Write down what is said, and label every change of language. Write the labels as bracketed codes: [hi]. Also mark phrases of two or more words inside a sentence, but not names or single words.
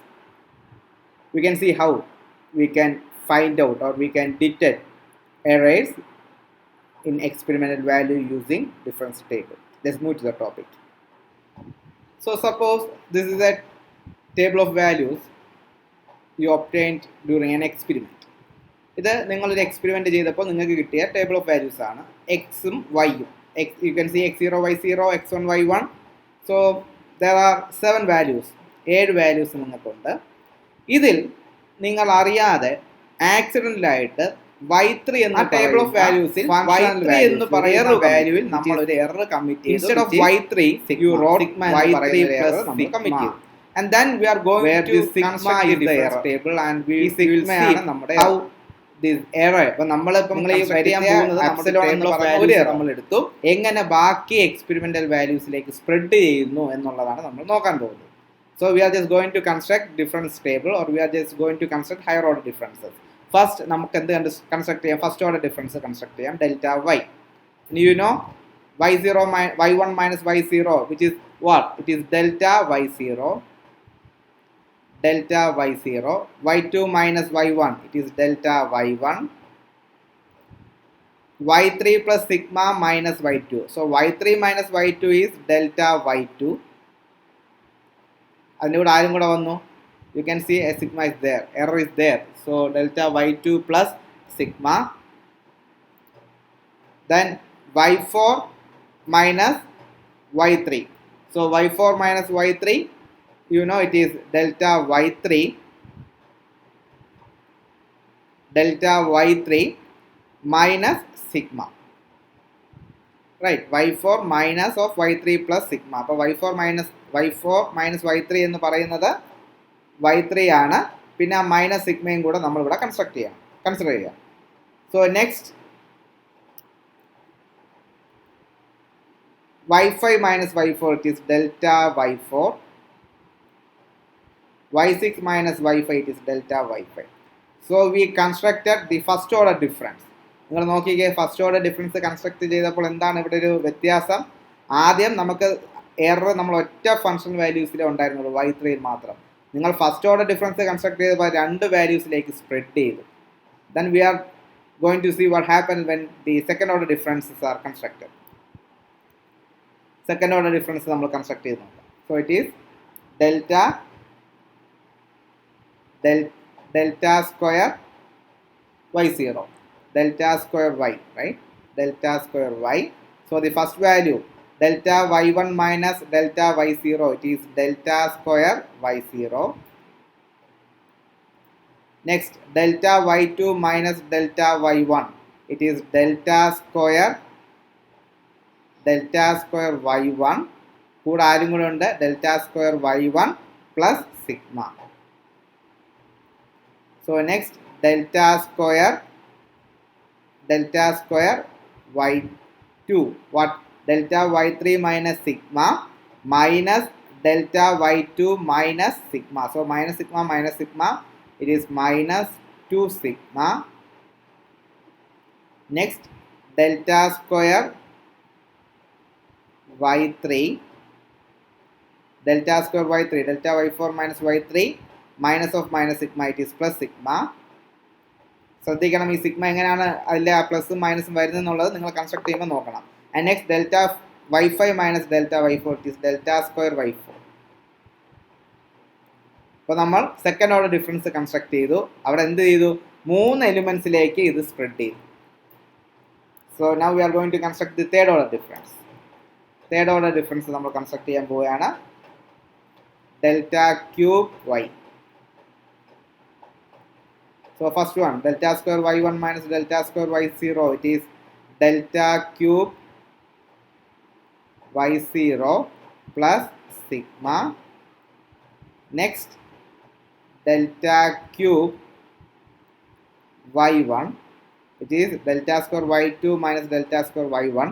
[en] We can see how we can find out or we can detect arrays in experimental value using difference table. Let's move to the topic. So suppose this is a table of values you obtained during an experiment. [ml] ഇത് നിങ്ങളൊരു എക്സ്പെരിമെൻറ്റ് ചെയ്തപ്പോൾ നിങ്ങൾക്ക് കിട്ടിയ [en] table of values [ml] ആണ് എക്സും വൈയും. [en] You can see x0, y0, x1, y1. So there are 7 values. [ml] 7 values നിങ്ങൾക്കുണ്ട്. ഇതിൽ നിങ്ങൾ അറിയാതെ ആക്സിഡൻ്റലായിട്ട് y3 എന്ന [en] table of values [ml] y3 എന്ന് പറയുന്ന വാല്യൂവിൽ നമ്മൾ ഒരു [en] error commit [ml] ചെയ്തു. [en] Instead of y3 you wrote y3 plus [ml] നമ്മൾ കമ്മിറ്റ് ചെയ്തു. [en] And then we are going to sigma is the error table and we will see how this error. [ml] അപ്പോൾ നമ്മളിപ്പോൾ വരാൻ പോകുന്നത് നമ്മുടെ [en] table of values [ml] നമ്മൾ എടുത്തു എങ്ങനെ ബാക്കി [en] experimental values [ml] സ്പ്രെഡ് ചെയ്യുന്നു എന്നുള്ളതാണ് നമ്മൾ നോക്കാൻ പോകുന്നത്. [en] So we are just going to construct difference table or we are just going to construct higher order differences. [ml] First നമുക്ക് എന്ത് construct ചെയ്യാം? [en] First order difference construct ചെയ്യാം, delta y. You know y0 y1 minus y0 which is what? It is delta y0, delta y0, y2 minus y1 it is delta y1, y3 plus sigma minus y2. So y3 minus y2 is delta y2. [ml] അതിൻ്റെ കൂടെ ആരും കൂടെ വന്നു. [en] You can see a sigma is there, error is there. So delta y2 plus sigma. Then y4 minus y3. So y4 minus y3, you know it is delta y3, delta y3 minus sigma. Right, y4 minus of y3 plus sigma. [ml] അപ്പോൾ [en] y4 minus y3 [ml] എന്ന് പറയുന്നത് y3 ആണ്. പിന്നെ [en] minus sigma [ml] കൂടെ നമ്മളിവിടെ കൺസിഡർ ചെയ്യാം. [en] so next y5 minus y4 it is delta y4, y6 minus y5 it is delta y5. So we constructed the first order difference. [ml] നിങ്ങൾ നോക്കിക്കേ, [en] first order difference construct [ml] ചെയ്തപ്പോൾ എന്താണ് ഇവിടെ ഒരു വ്യത്യാസം? ആദ്യം നമുക്ക് എറർ നമ്മൾ ഒറ്റ [en] function values [ml] ഉണ്ടായിരുന്നുള്ളൂ, y3 മാത്രം. നിങ്ങൾ [en] first order difference construct [ml] ചെയ്തപ്പോൾ 2 വാല്യൂസിലേക്ക് സ്പ്രെഡ് ചെയ്തു. [en] Then we are going to see what happens when the second order differences are constructed. Second order difference നമ്മൾ കൺസ്ട്രക്ട് [ml] ചെയ്ത് നോക്കാം. [en] So it is delta square y0, delta square y, right? Delta square y. So the first value delta y1 minus delta y0 it is delta square y0. Next delta y2 minus delta y1 it is delta square y1 [ml] കൂടെ ആരും കൂടെ ഉണ്ട് [en] delta square y1 plus sigma. So next delta square y2, what? Delta y3 minus sigma minus delta y2 minus sigma. So minus sigma it is minus 2 sigma. Next delta square y3, delta y4 minus y3 minus of minus sigma it is plus sigma. [ml] ശ്രദ്ധിക്കണം, ഈ സിഗ്മ എങ്ങനെയാണ് അതിലെ പ്ലസും മൈനസും വരുന്നത് എന്നുള്ളത് നിങ്ങൾ കൺസ്ട്രക്ട് ചെയ്യുമ്പോൾ നോക്കണം. [en] and next delta y5 minus delta y4 it is delta square y4. [ml] അപ്പോൾ നമ്മൾ [en] second order difference construct [ml] ചെയ്തു. അവിടെ എന്ത് ചെയ്തു? 3 എലിമെന്റ്സിലേക്ക് ഇത് സ്പ്രെഡ് ചെയ്തു. [en] so now we are going to construct the third order difference. third order difference [ml] നമ്മൾ കൺസ്ട്രക്ട് ചെയ്യാൻ പോവുകയാണ്. [en] delta cube y. So first one, delta square y1 minus delta square y0 it is delta cube y0 plus sigma. Next delta cube y1, which is delta square y2 minus delta square y1.